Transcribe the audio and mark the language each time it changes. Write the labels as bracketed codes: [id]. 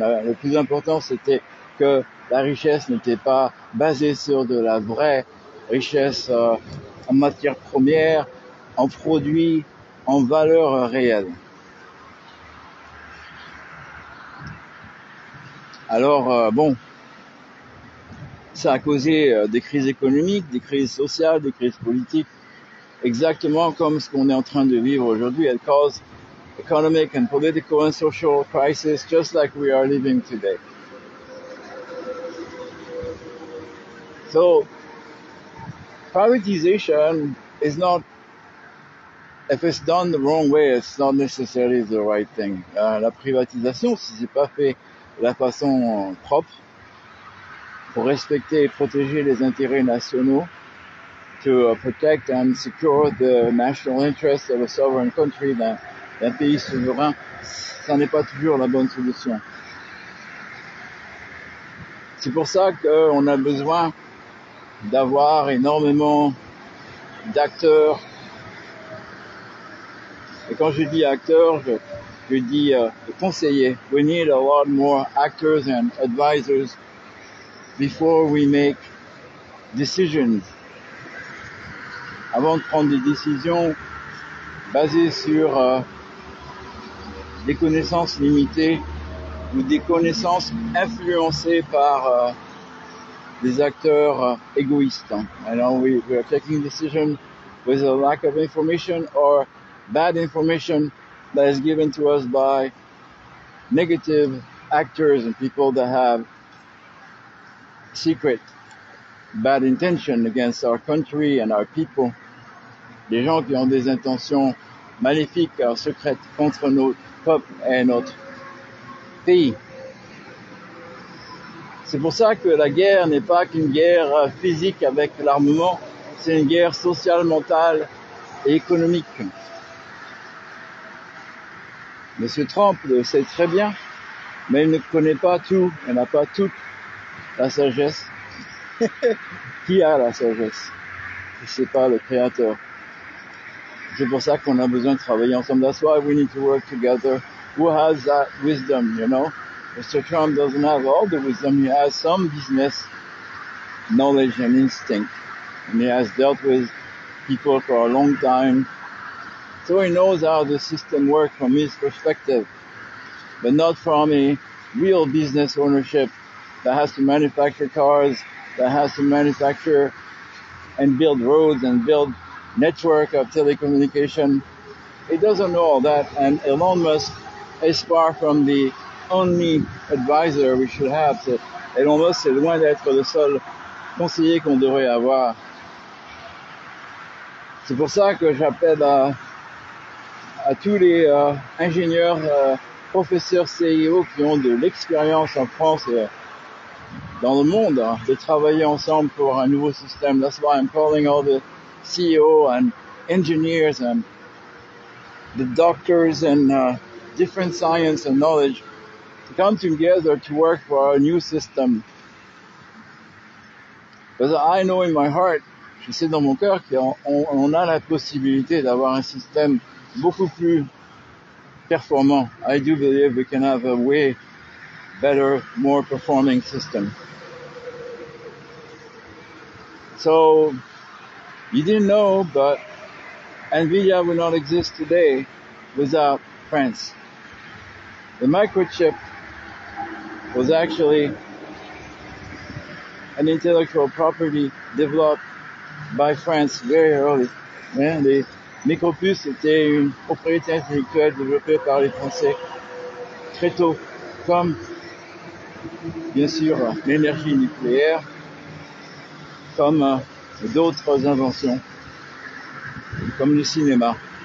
[fr] Le plus important, c'était que la richesse n'était pas basée sur de la vraie richesse en matière première, en produits, en valeur réelle. Alors, bon, ça a causé des crises économiques, des crises sociales, des crises politiques, exactement comme ce qu'on est en train de vivre aujourd'hui. Elles causent [en] economic and political and social crisis, just like we are living today. So, privatization is not if it's done the wrong way, it's not necessarily the right thing. [fr] La privatisation, si c'est pas fait de la façon propre, pour respecter et protéger les intérêts nationaux, [en] to protect and secure the national interests of a sovereign country, [fr] d'un pays souverain, ça n'est pas toujours la bonne solution. C'est pour ça qu'on a besoin d'avoir énormément d'acteurs. Et quand je dis acteurs, je dis conseillers. [en] We need a lot more actors and advisors before we make decisions. [fr] Avant de prendre des décisions basées sur des connaissances limitées ou des connaissances influencées par des acteurs égoïstes. [en] I know we are taking decisions with a lack of information or bad information that is given to us by negative actors and people that have secret bad intention against our country and our people. [fr] Des gens qui ont des intentions maléfiques, secrètes contre notre peuple et notre pays. C'est pour ça que la guerre n'est pas qu'une guerre physique avec l'armement, c'est une guerre sociale, mentale et économique. Monsieur Trump le sait très bien, mais il ne connaît pas tout, il n'a pas toute la sagesse. Qui a la sagesse? C'est pas le créateur. C'est pour ça qu'on a besoin de travailler ensemble. [en] That's why we need to work together. Who has that wisdom, you know? Mr. Trump doesn't have all the wisdom. He has some business knowledge and instinct. And he has dealt with people for a long time. So he knows how the system works from his perspective, but not from a real business ownership that has to manufacture cars, that has to manufacture and build roads and build network of telecommunication. He doesn't know all that, and Elon Musk is far from the only advisor we should have. [fr] Elon Musk, c'est loin d'être le seul conseiller qu'on devrait avoir. C'est pour ça que j'appelle à tous les ingénieurs, professeurs CIO qui ont de l'expérience en France et dans le monde, de travailler ensemble pour un nouveau système. [en] That's why I'm calling all the CEO and engineers and the doctors and different science and knowledge to come together to work for a new system. Because I know in my heart, [fr] je sais dans mon cœur qu'on a la possibilité d'avoir un système beaucoup plus performant. [en] I do believe we can have a way better, more performing system. So, you didn't know, but NVIDIA would not exist today without France. The microchip was actually an intellectual property developed by France very early. [fr] Les micropuces étaient une propriété intellectuelle développée par les Français très tôt, comme bien sûr l'énergie nucléaire, comme d'autres inventions, comme le cinéma.